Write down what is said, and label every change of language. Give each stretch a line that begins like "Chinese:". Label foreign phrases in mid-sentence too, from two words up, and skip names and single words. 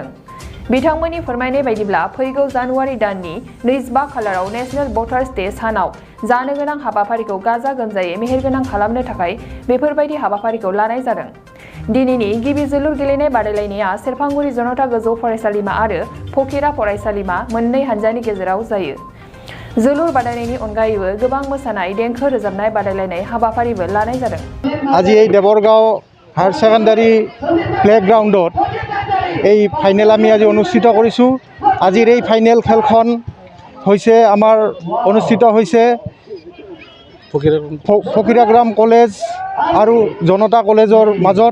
Bodo: बिथांमोननि फोरमायनाय बायदिब्ला फैगौ जानुवारि दाननि 25 खालाराव नेशनेल भटार्स डे सानाव जानो गोनां हाबाफारिखौ गाजा गोमजायै मेहेरगोनां खालामनो थाखाय बेफोरबायदि हाबाफारिखौ लानाय जादों। दिनैनि गिबि जोलुर गेलेनाय बादायलायनाया सेरफांगुरि जनता गोजौ फरायसालिमा आरो फकिरा फरायसालिमा मोननै हानजानि गेजेराव जायो। जोलुर बादायनायनि अनगायैबो गोबां मोसानाय देंखो रोजाबनाय बादायलायनाय हाबाफारिबो लानाय जादों।
Assamese: আজি এই দেবৰগাঁও হায়াৰ ছেকেণ্ডাৰী প্লেগ্ৰাউণ্ডত এই ফাইনেল আমি আজি অনুষ্ঠিত কৰিছোঁ। আজিৰ এই ফাইনেল খেলখন হৈছে আমাৰ অনুষ্ঠিত হৈছে ফকিৰাগ্ৰাম কলেজ আৰু জনতা কলেজৰ মাজত।